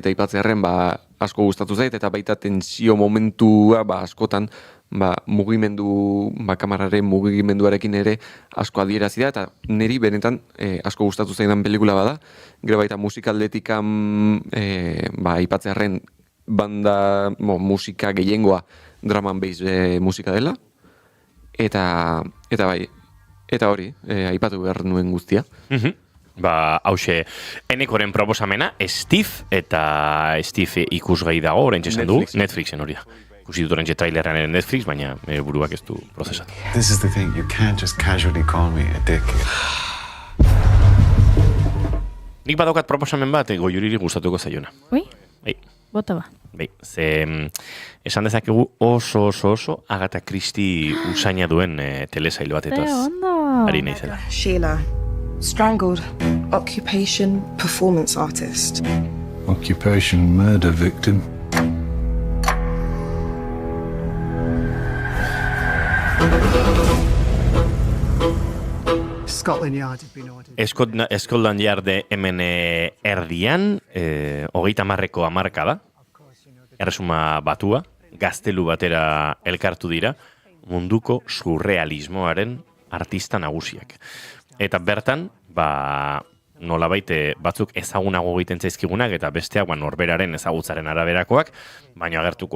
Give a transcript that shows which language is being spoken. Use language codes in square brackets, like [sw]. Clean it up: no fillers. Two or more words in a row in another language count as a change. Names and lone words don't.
[eu] aipatzearen asko gustatu zait, eta baita tensio momentua askotan, mugimendu, kamararen mugimenduarekin ere asko adierazi da, eta niri benetan asko gustatu zaidan pelikula bada, gero baita musikaldetikan aipatzearen banda musika gehiengoa [en] drum and bass [eu] musika dela, eta hori, aipatu behar nuen guztia. Hauxe, enekoren proposamena, Steve eta Steve ikusgai dago, orentxe esan du, Netflixen hori da. Ikusi dut orentxe trailerran ere Netflix, baina buruak ez du prozesatu. [en] This is the thing, you can't just casually call me a dick. [eu] Nik badaukat proposamen bat, Goiuriri gustatuko zaiona. Ui? Bota ba. Bai, esan dezakegu oso Agatha Christie usaina duen telesail batetaz. Ari naizela. [en] Sheila, strangled, occupation, performance artist. Occupation, murder victim. Scotland Yard had been ordered. [eu] Scotland Yard hemen erdian, 30ko hamarka da, Erresuma Batua, gaztelu batera elkartu dira, munduko surrealismoaren artista nagusiak. Eta bertan, nolabait batzuk ezagunago egiten zaizkigunak eta besteak norberaren ezagutzaren araberakoak, baina agertuko